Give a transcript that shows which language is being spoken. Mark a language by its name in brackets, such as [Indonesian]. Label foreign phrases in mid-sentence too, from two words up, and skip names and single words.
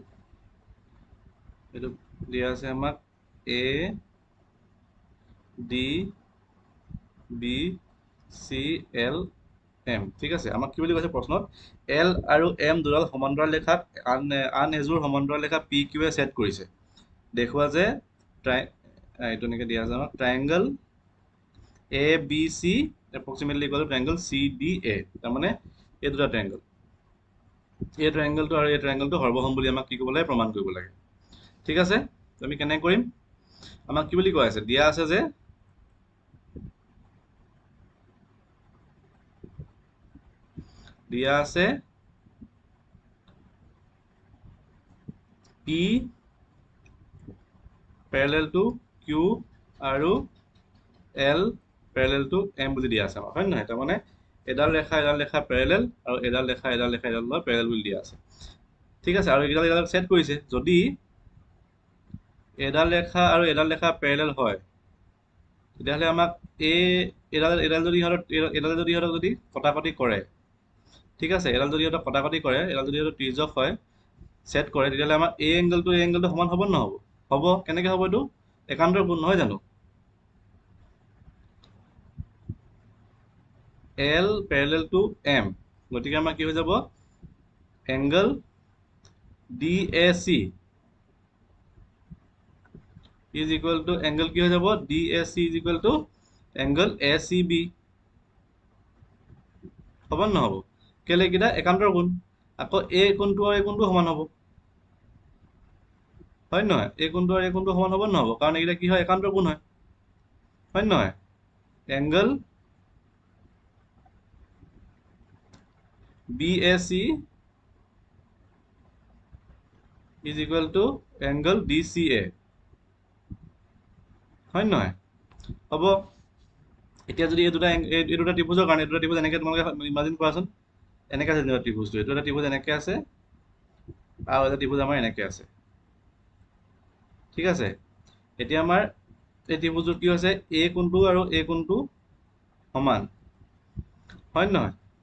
[Assamese] এইটো দিয়া আছে আমাক A D B C L M ঠিক আছে আমাক কি বুলি কৈছে প্ৰশ্নত L আৰু M দুডাল সমান্তৰাল ৰেখাত আন এযোৰ সমান্তৰাল ৰেখা PQ এ ছেদ কৰিছে দেখুৱা যে এইটো এনেকে দিয়া আছে আমাক [English] triangle ABC approximately equal to triangle CDA [Assamese] তাৰমানে এই দুটা ট্ৰায়াঙ্গল এই ট্ৰায়াঙ্গলটো আৰু এই ট্ৰায়াঙ্গলটো সৰ্বসম বুলি আমাক কি কৰিব লাগে প্ৰমাণ কৰিব লাগে ঠিক আছে আমি কেনে কৰিম আমাক কি বুলি কৈ আছে দিয়া আছে যে দিয়া আছে [English] P parallel to Q [Assamese] আৰু [English] L parallel to M [Assamese] বুলি দিয়া আছে হয় নহয় তাৰমানে এডাল ৰেখা প্যাৰেলাল আৰু এডাল ৰেখা প্যাৰেলাল বুলি দিয়া আছে ঠিক আছে আৰু এডাল সেট কৰিছে যদি এডাল ৰেখা আৰু এডাল ৰেখা প্যাৰেলাল হয় তেতিয়াহলে আমাক এডাল যদি কটাকটি কৰে ঠিক আছে এডাল যদি কটাকটি কৰে এডাল যদি ত্ৰিজ্যক হয় সেট কৰে তেতিয়াহলে আমাৰ এই এংগলটো সমান হ'ব নহ'ব হ'ব কেনেকৈ হ'ব এইটো একান্তৰ কোণ নহয় জানো [English] L parallel to M [Assamese] গতিকে আমাৰ কি হৈ যাব এংগল DAC [English] is equal to angle [Assamese] কি হৈ যাব [English] DAC is equal to angle ACB [Assamese] হ'ব নহ'ব কেলে কিটা একান্তৰ কোণ আকৌ এই কোণটো আৰু এই কোণটো সমান হ'ব হয় নহয় এই কোণটো আৰু এই কোণটো সমান হ'ব নহ'ব কাৰণ এইটা কি হয় একান্তৰ কোণ হয় নহয় এংগল [English] BAC is equal to angle DCA [Assamese] হয় নহয় হ'ব এতিয়া যদি এই দুটা ত্ৰিভুজৰ কাৰণে দুটা ত্ৰিভুজ এনেকৈ তোমালোকে ইমাজিন কৰাচোন এনেকৈ আছে দুটা ত্ৰিভুজটো এইটো এটা ত্ৰিভুজ এনেকৈ আছে আৰু এটা ত্ৰিভুজ আমাৰ এনেকৈ আছে ঠিক আছে এতিয়া আমাৰ এই ত্ৰিভুজটো কি হৈছে এই কোণটো আৰু এই কোণটো সমান হয় নহয়